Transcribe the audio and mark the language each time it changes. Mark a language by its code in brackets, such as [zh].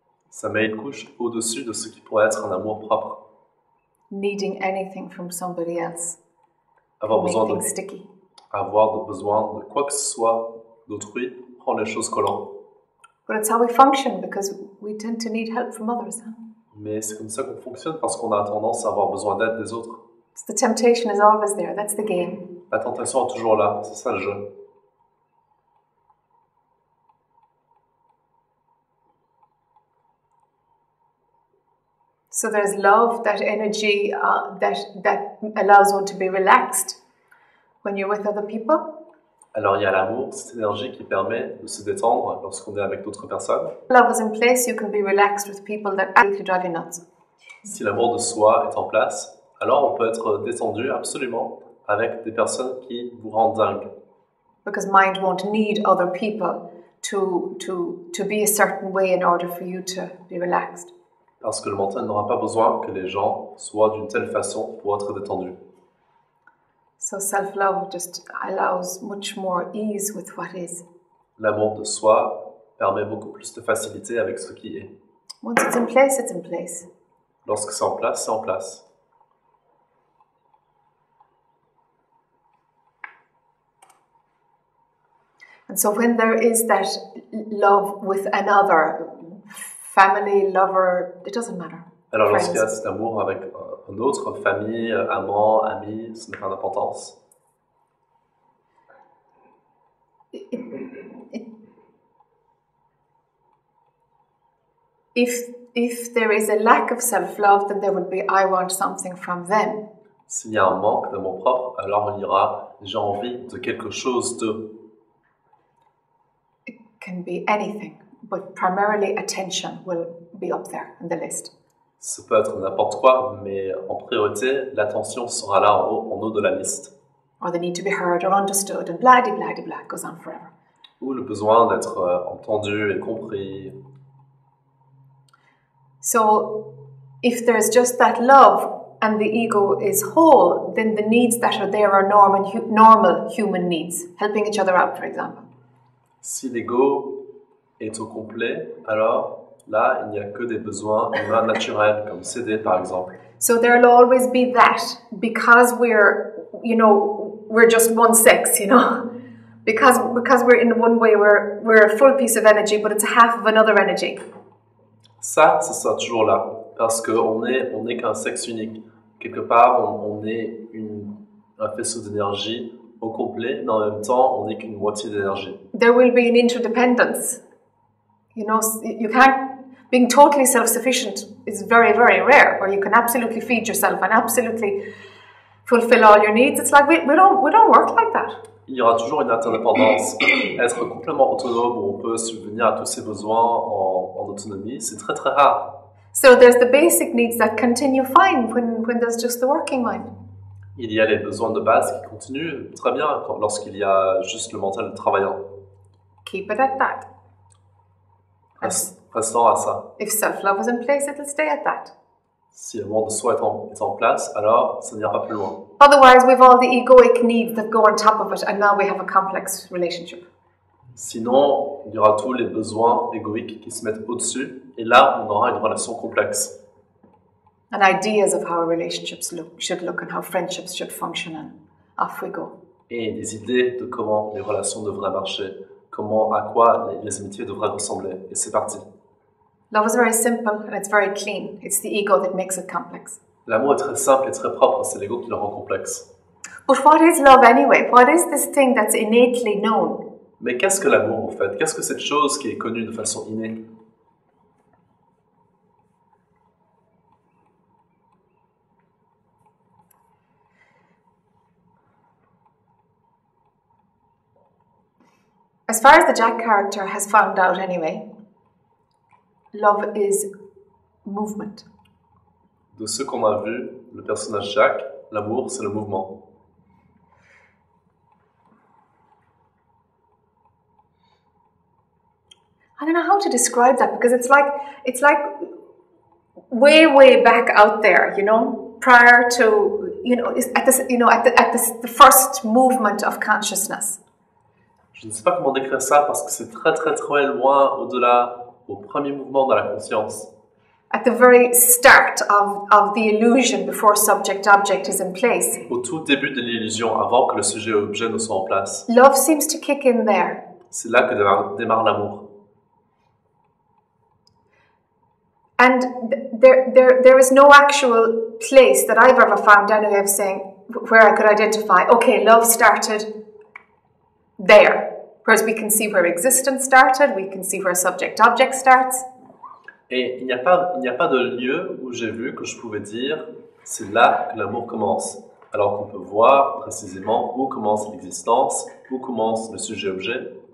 [fr] Ça met une couche au-dessus de ce qui pourrait être un amour propre. [en] Needing anything from somebody else. [fr] Avoir [en] Make [fr] besoin [en] things sticky. [fr] besoin de quoi que ce soit d'autrui rend les choses collantes. [en] But it's how we function because we tend to need help from others. [fr] Mais c'est comme ça qu'on fonctionne parce qu'on a tendance à avoir besoin d'aide des autres. [en] The temptation is always there. That's the game. [fr] La tentation est toujours là, c'est ça le jeu. [en] So there's love, that energy that allows one to be relaxed when you're with other people. [fr] Alors il y a l'amour, cette énergie qui permet de se détendre lorsqu'on est avec d'autres personnes. [en] Love is in place, you can be relaxed with people that absolutely drive you nuts. [fr] Si l'amour de soi est en place, alors on peut être détendu absolument avec des personnes qui vous rendent dingue. [en] Because mind won't need other people to be a certain way in order for you to be relaxed. [fr] Parce que le mental n'aura pas besoin que les gens soient d'une telle façon pour être détendus. [en] So self-love just allows much more ease with what is. [fr] L'amour de soi permet beaucoup plus de facilité avec ce qui est. [en] Once it's in place, it's in place. [fr] Lorsque c'est en place, c'est en place. [en] And so when there is that love with another, family, lover, it doesn't matter. [fr] Alors [en] Friends. [fr] lorsqu'il y a cet amour avec un autre, famille, amant, ami, ce n'est pas d'importance. [en] If there is a lack of self-love, then there will be I want something from them. [fr] S'il y a un manque d'amour propre, alors on ira j'ai envie de quelque chose de. [en] It can be anything, but primarily attention will be up there in the list. [fr] Ça peut être n'importe quoi, mais en priorité, l'attention sera là en haut de la liste. [en] Or the need to be heard or understood, and blah, blah, blah, blah, goes on forever. [fr] Ou le besoin d'être entendu et compris. [en] So, if there's just that love and the ego is whole, then the needs that are there are normal human needs, helping each other out, for example. [fr] Si l'ego est au complet, alors là, il n'y a que des besoins humains naturels, comme s'aider par exemple. [en] So there'll always be that, because we're just one sex, because we're in one way, we're a full piece of energy, but it's a half of another energy. [fr] Ça sera toujours là, parce qu'on n'est qu'un sexe unique. Quelque part, on est un faisceau d'énergie au complet, mais en même temps, on n'est qu'une moitié d'énergie. [en] There will be an interdependence. You can't. Being totally self-sufficient is very, very rare, where you can absolutely feed yourself and absolutely fulfill all your needs. It's like we don't work like that. [fr] Il y aura toujours une interdépendance. Être complètement autonome, où on peut subvenir à tous ses besoins en autonomie, c'est très très rare. [en] So there's the basic needs that continue fine when there's just the working mind. [fr] Il y a les besoins de base qui continuent très bien lorsqu'il y a juste le mental travaillant. [en] Keep it at that. [fr] Restons à ça. [en] If self-love is in place, it'll stay at that. [fr] Si l'amour de soi est en place, alors ça n'ira pas plus loin. [en] Otherwise, we've all the egoic needs that go on top of it, and now we have a complex relationship. [fr] Sinon, il y aura tous les besoins égoïques qui se mettent au-dessus, et là, on aura une relation complexe. [en] And ideas of how relationships should look and how friendships should function, and off we go. [fr] Et des idées de comment les relations devraient marcher, à quoi les amitiés devraient ressembler, et c'est parti. [en] Love is very simple and it's very clean. It's the ego that makes it complex. [fr] L'amour est très simple et très propre, c'est l'ego qui le rend complexe. [en] But what is love anyway? What is this thing that's innately known? [fr] Mais qu'est-ce que l'amour en fait? Qu'est-ce que cette chose qui est connue de façon innée? [en] As far as the Jac character has found out anyway, love is movement. [fr] De ce qu'on a vu, le personnage Jac, l'amour, c'est le mouvement. [en] I don't know how to describe that because it's like way back out there, you know, prior to, at the first movement of consciousness. [fr] Je ne sais pas comment décrire ça parce que c'est très loin au-delà, au premier mouvement de la conscience. [en] At the very start of the illusion before subject-object is in place. [fr] Au tout début de l'illusion, avant que le sujet-objet ne soit en place. [en] Love seems to kick in there. [fr] C'est là que démarre l'amour. [en] And there is no actual place that I've ever found anyway of saying where I could identify, okay, love started there. Whereas we can see where existence started, we can see where subject-object starts. [fr] Et il n'y a pas de lieu où j'ai vu que je pouvais dire c'est là que l'amour commence. Alors qu'on peut voir précisément où commence l'existence, où commence le sujet-objet.